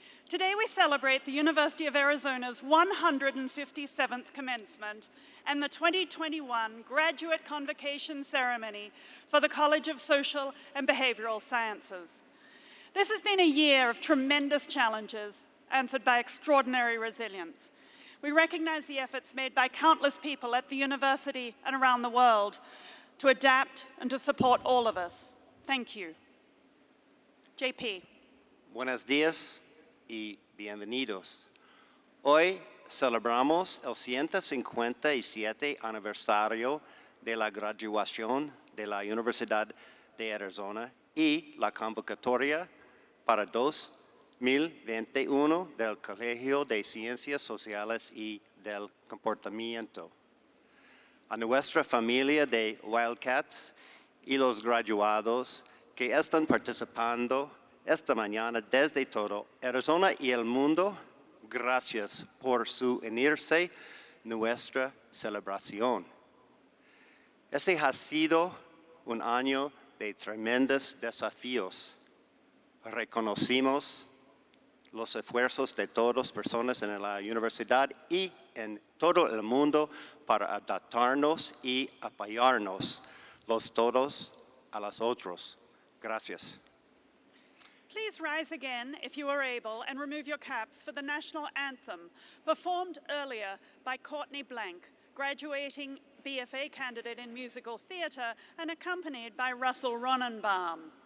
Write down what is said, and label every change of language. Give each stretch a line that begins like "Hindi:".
English: Today we celebrate the University of Arizona's 157th commencement and the 2021 graduate convocation ceremony for the College of Social and Behavioral Sciences. This has been a year of tremendous challenges answered by extraordinary resilience. We recognize the efforts made by countless people at the university and around the world to adapt and to support all of us. Thank you. JP.
Spanish: Buenos días y bienvenidos. Hoy celebramos el 157 aniversario de la graduación de la Universidad de Arizona y la convocatoria para 2021 del Colegio de Ciencias Sociales y del Comportamiento. A nuestra familia de Wildcats y los graduados que están participando esta mañana desde todo Arizona y el mundo, gracias por su unirse a nuestra celebración. Este ha sido un año de tremendos desafíos. Reconocimos los esfuerzos de todas las personas en la universidad y en todo el mundo para adaptarnos y apoyarnos los todos a los otros. Gracias.
English: Please rise again, if you are able, and remove your caps for the national anthem, performed earlier by Courtney Blank, graduating BFA candidate in musical theater and accompanied by Russell Ronenbaum.